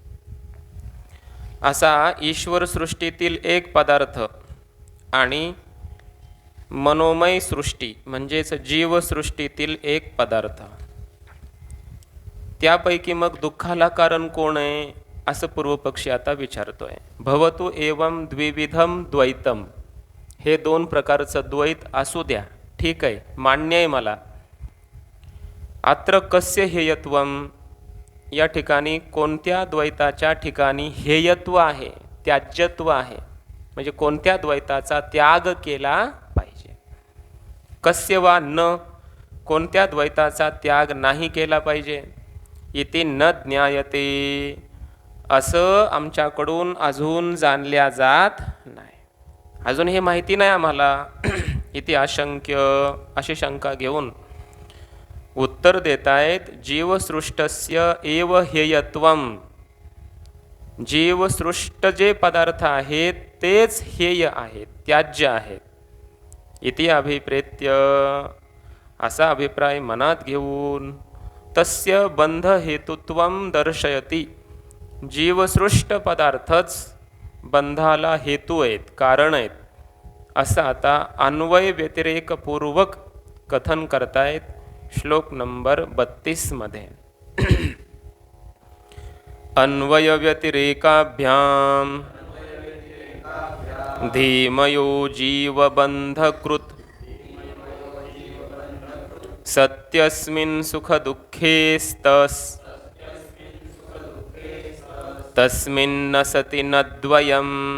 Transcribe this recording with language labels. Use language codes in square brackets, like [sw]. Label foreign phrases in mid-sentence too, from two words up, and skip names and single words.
[mr] असा ईश्वर सृष्टीतील एक पदार्थ आणि मनोमय सृष्टी म्हणजेच जीवसृष्टीतील एक पदार्थ, त्यापैकी मग दुःखाला कारण कोण आहे असं पूर्वपक्षी आता विचारतोय. [sa] भवतु एवं द्विविधम द्वैतम, [mr] हे दोन प्रकारचं द्वैत असू द्या, ठीक आहे, मान्य आहे मला. [sa] अत्र कस्य हेयत्वम, [mr] या ठिकाणी कोणत्या द्वैताच्या ठिकाणी हेयत्व आहे, त्याज्यत्व आहे, म्हणजे कोणत्या द्वैताचा त्याग केला पाहिजे. [sa] कस्य वा न, [mr] कोणत्या द्वैताचा त्याग नाही केला पाहिजे. [sa] इति न ज्ञायते, [mr] असं आमच्याकडून अजून जाणल्या जात नाही, अजून हे माहिती नाही आम्हाला. [sa] इति आशंक्य, [mr] अशी शंका घेऊन उत्तर देतायत. [sa] जीवसृष्टस्य एव हेयत्वम, [mr] जीवसृष्ट जे पदार्थ आहेत तेच हेय आहेत, त्याज्य आहेत. [sa] इति अभिप्रेत्य, [mr] असा अभिप्राय मनात घेऊन [sa] तस्य बंध हेतुत्वम दर्शयति, [mr] जीवसृष्ट पदार्थच बंधाला हेतू आहेत, कारण आहेत, असं आता अन्वय व्यतिरेकपूर्वक कथन करतायत श्लोक नंबर 32 मध्ये. [sa] अन्वय व्यतिरेकाभ्याम धीमयो जीवबंधकृत सत्यस्मिन् सुखदुःखेस्तस् तस्मिन्न सति न द्वयम्.